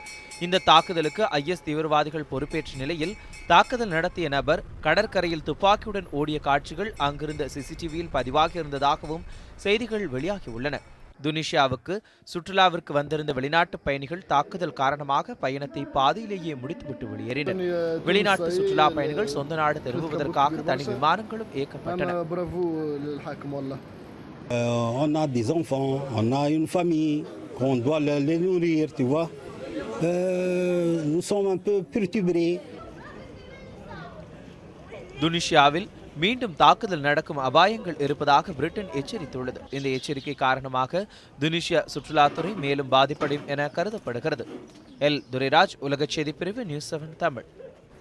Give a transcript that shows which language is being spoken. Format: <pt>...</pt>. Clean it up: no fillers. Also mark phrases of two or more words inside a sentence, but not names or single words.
<ta>இந்த தாக்குதலுக்கு IS தீவிரவாதிகள் பொறுப்பேற்ற நிலையில் தாக்குதல் நடத்திய நபர் கடற்கரையில் துப்பாக்கியுடன் ஓடிய காட்சிகள் அங்கிருந்த CCTVயில் பதிவாகியிருந்ததாகவும் செய்திகள் வெளியாகியுள்ளன. துனிசியாவுக்கு சுற்றுலாவிற்கு வந்திருந்த வெளிநாட்டு பயணிகள் தாக்குதல் காரணமாக பயணத்தை பாதியிலேயே முடித்துவிட்டு வெளியேறினர். வெளிநாட்டு சுற்றுலா பயணிகள் சொந்த நாடு திரும்புவதற்காக தனி விமானங்களும் இயக்கப்பட்டன.</ta> <fr>On a des enfants, on a une famille, on doit les nourrir, tu vois. Nous sommes un peu perturbés.</fr> <ta>துனிசியாவில் மீண்டும் தாக்குதல் நடக்கும் அபாயங்கள் இருப்பதாக பிரிட்டன் எச்சரித்துள்ளது. இந்த எச்சரிக்கை காரணமாக துனிசியா சுற்றுலாத்துறை மேலும் பாதிப்படையும் என கருதப்படுகிறது. துரைராஜ், உலக செய்தி பிரிவு, நியூஸ் 7 தமிழ்.</ta>